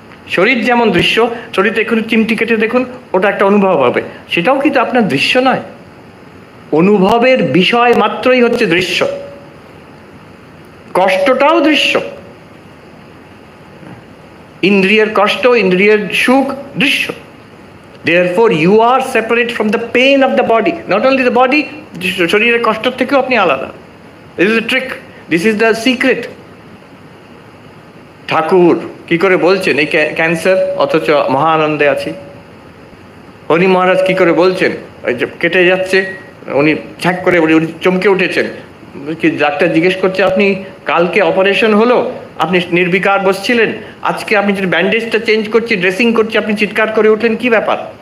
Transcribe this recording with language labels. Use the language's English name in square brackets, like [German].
[Bangla] শরীর যেমন দৃশ্য, শরীরটা একটু চিমটি কেটে দেখুন, ওটা একটা অনুভব হবে, সেটাও কিন্তু আপনার দৃশ্য নয়। অনুভবের বিষয় মাত্রই হচ্ছে দৃশ্য। কষ্টটাও দৃশ্য। ইন্দ্রিয়ের কষ্ট, ইন্দ্রিয়ের সুখ দৃশ্য। [English] Therefore you are separate from the pain of the body. Not only the body, [Bangla] শরীরের কষ্ট থেকেও আপনি আলাদা। [English] This is the trick, this is the secret. [Bangla] ঠাকুর কি করে বলছেন এই ক্যান্সার, অথচ মহানন্দে আছি। হরি মহারাজ কি করে বলছেন, ওই যে কেটে যাচ্ছে, উনি ছ্যাক করে উনি চমকে উঠেছেন। কি ডাক্তার জিজ্ঞেস করছে, আপনি কালকে অপারেশন হলো, আপনি নির্বিকার বসছিলেন, আজকে আপনি যদি ব্যান্ডেজটা চেঞ্জ করছি, ড্রেসিং করছি, আপনি চিৎকার করে উঠলেন, কি ব্যাপার?